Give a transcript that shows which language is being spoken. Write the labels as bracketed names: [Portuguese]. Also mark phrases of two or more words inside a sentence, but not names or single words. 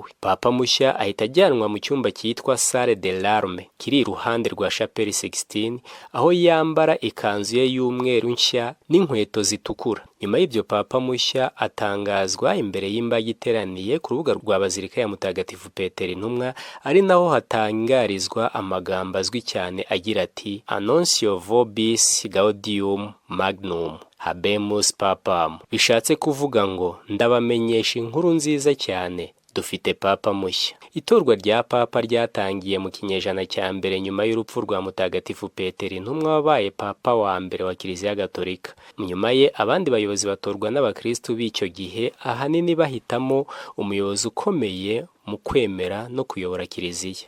[Kinyarwanda] Papa mushya ahita ajyanwa mu cyumba cyitwa Salle de l'Arme, kiri iruhande rwa Chapelle Sixtine, aho yambara ikanzu ye y'umweru nshya n'inkweto zitukura. Nyuma y'ibyo papa mushya atangazwa imbere y'imbaga iteraniye ku rubuga rwa Bazilika ya Mutagatifu Petero intumwa, ari naho hatangarizwa amagambo azwi cyane agira ati [Latin] Annuncio vobis gaudium magnum habemus papam. [Kinyarwanda] Bishatse kuvuga ngo ndabamenyesha inkuru nziza cyane, dufite papa mushya. Itorwa rya papa ryatangiye mu kinyejana cya mbere nyuma y'urupfu rwa Mutagatifu Petero intumwa wabaye papa wa mbere wa Kiliziya Gatolika. Nyuma ye abandi bayobozi batorwa n'abakristu b'icyo gihe, ahanini bahitamo umuyobozi ukomeye mu kwemera no kuyobora Kiliziya.